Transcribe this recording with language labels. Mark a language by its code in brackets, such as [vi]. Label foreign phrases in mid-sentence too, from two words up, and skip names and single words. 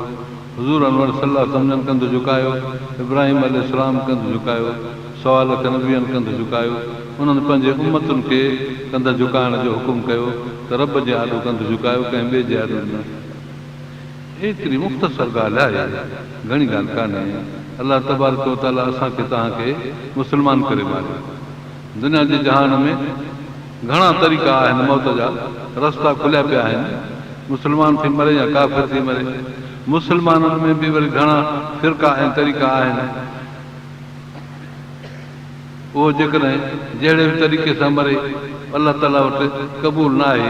[sd] हुज़ूर अनवर [ar] صلى الله عليه وسلم [sd] कंधु झुकायो, इब्राहिम अलैहिस्सलाम कंधु झुकायो, सवा लख नबियनि कंधु झुकायो। उन्हनि पंहिंजे उम्मतुनि खे कंध झुकाइण जो हुकुम कयो त रब जे आॾो कंधु झुकायो, कंहिं ॿिए जे आॾो न। एतिरी मुख़्तसर ॻाल्हि आहे, घणी ॻाल्हि कान्हे। अल्लाह तबारक व तआला असांखे तव्हांखे मुस्लमान करे मारियो। दुनिया जे जहान में घणा तरीक़ा आहिनि, मौत जा रस्ता खुलिया पिया आहिनि। मुस्लमान थी मरे या काफ़िर थी मरे। मुस्लमाननि में बि वरी घणा फ़िरका ऐं तरीक़ा आहिनि। उहो जेकॾहिं जहिड़े बि तरीक़े सां मरे अल्लाह ताला वटि क़बूल न आहे।